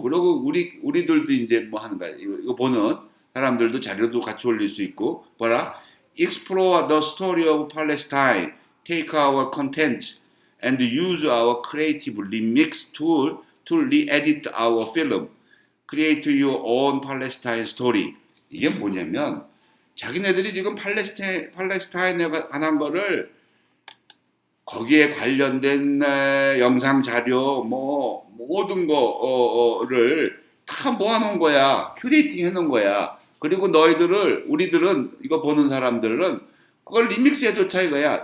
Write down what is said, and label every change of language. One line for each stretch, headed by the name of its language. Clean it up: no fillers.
Korean: 그리고 우리들도 이제 뭐 하는 거야. 이거 보는 사람들도 자료도 같이 올릴 수 있고 뭐라
English: Explore the story of Palestine. Take our content and use our creative remix tool to re-edit our film. Create your own Palestine story.
Korean: 이게 뭐냐면 자기네들이 지금 팔레스타인에 관한 거를 거기에 관련된 영상 자료 뭐 모든 거를 다 모아놓은 거야. 큐레이팅 해놓은 거야. 그리고 우리들은 이거 보는 사람들은 그걸 리믹스 해줬자 이거야.